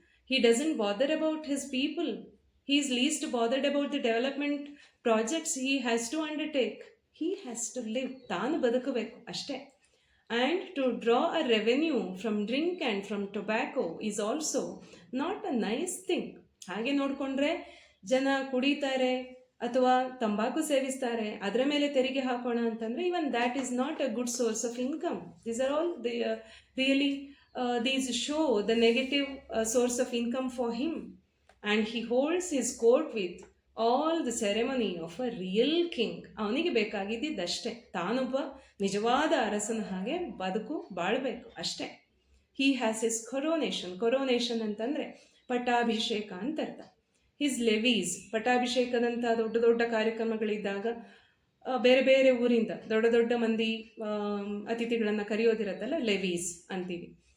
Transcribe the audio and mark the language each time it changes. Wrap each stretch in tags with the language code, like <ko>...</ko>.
<en>He doesn't bother about his people. He is least bothered about the development projects he has to undertake. He has to live.</en> <kn>ತಾನು ಬದುಕಬೇಕು ಅಷ್ಟೇ.</kn> <en>And to draw a revenue from drink and from tobacco is also not a nice thing.</en> <kn>ಹಾಗೆ ನೋಡಿಕೊಂಡ್ರೆ ಜನ ಕುಡಿತಾರೆ ಅಥವಾ ತಂಬಾಕು ಸೇವಿಸ್ತಾರೆ, ಅದರ ಮೇಲೆ ತೆರಿಗೆ ಹಾಕೋಣ ಅಂತಂದರೆ</kn> <en>Even that is not a good source of income. These are all really these show the negative source of income for him, and he holds his court with all the ceremony of a real king.</en> <kn>ಅವನಿಗೆ ಬೇಕಾಗಿದ್ದಷ್ಟೇ, ತಾನೊಬ್ಬ ನಿಜವಾದ ಅರಸನ ಹಾಗೆ ಬಾಳಬೇಕು ಅಷ್ಟೇ.</kn> <en>he has his coronation</en> <kn>ಅಂತಂದರೆ ಪಟ್ಟಾಭಿಷೇಕ ಅಂತ ಅರ್ಥ.</kn> <en>his levees,</en> <kn>ಪಟ್ಟಾಭಿಷೇಕದಂಥ ದೊಡ್ಡ ದೊಡ್ಡ ಕಾರ್ಯಕ್ರಮಗಳಿದ್ದಾಗ ಬೇರೆ ಬೇರೆ ಊರಿಂದ ದೊಡ್ಡ ದೊಡ್ಡ ಮಂದಿ ಅತಿಥಿಗಳನ್ನು ಕರೆಯೋದಿರತ್ತಲ್ಲ, ಲೆವೀಸ್ ಅಂತೀವಿ.</kn>